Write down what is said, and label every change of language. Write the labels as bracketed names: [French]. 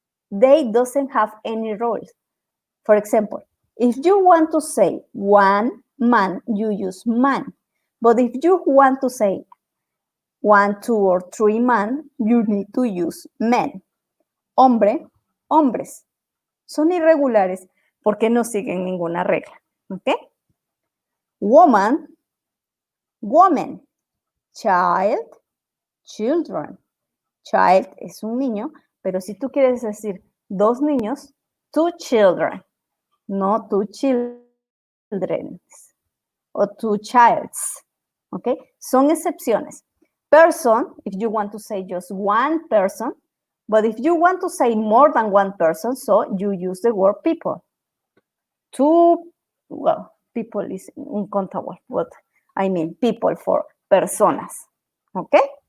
[English] They doesn't have any rules. For example, if you want to say one man, you use man. But if you want to say 1, 2, or 3 man, you need to use men. [Spanish] Hombre, hombres. Son irregulares porque no siguen ninguna regla. ¿Ok? [English] Woman, woman. Child, children. [Spanish] Child es un niño, pero si tú quieres decir 2 niños, [English] 2 children, [Spanish] no 2 children o [English] 2 childs. [Spanish] Okay, son excepciones. [English] Person, if you want to say just one person, but if you want to say more than one person, so you use the word people. Well, people is uncountable, but I mean people for personas. Okay?